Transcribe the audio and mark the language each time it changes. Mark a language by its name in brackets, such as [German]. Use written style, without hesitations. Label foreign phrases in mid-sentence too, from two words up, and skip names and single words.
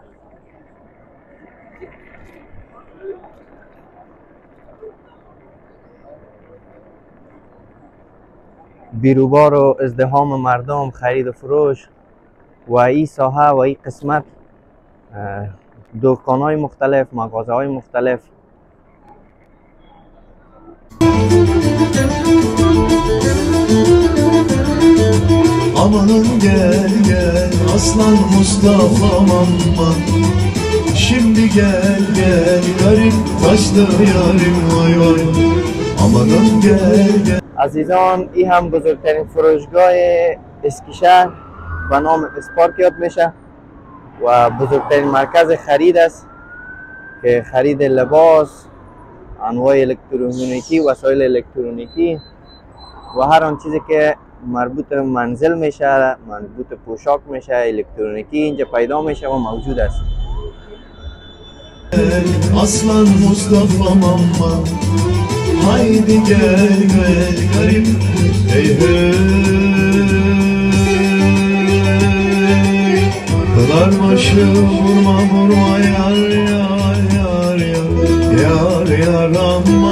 [Persian] بیروبار و ازدحام مردم، خرید و فروش و این ساحه و این قسمت دکان های مختلف، مغازه های مختلف. [Turkish] Amanın gel gel aslan Mustafa'm aman. Şimdi gel gel garip taşlı yarim vay vay. Amanın gel gel. [Persian] عزیزان این هم بزرگترین فروشگاه اسکیشهر به نام اسپارک یاد میشه و بزرگترین مرکز خرید است که خرید لباس، انواع الکترونیکی، وسایل الکترونیکی و هر آن چیزی که مربوط به منزل میشه، مربوط به پوشاک میشه، الکترونیکی اینجا پیدا میشه و موجود است. [Turkish] Aslan Mustafa'm aman. Haydi gel gel garip hey hey. Kılar başı vurma vurma yar yar yar yar yar yar aman.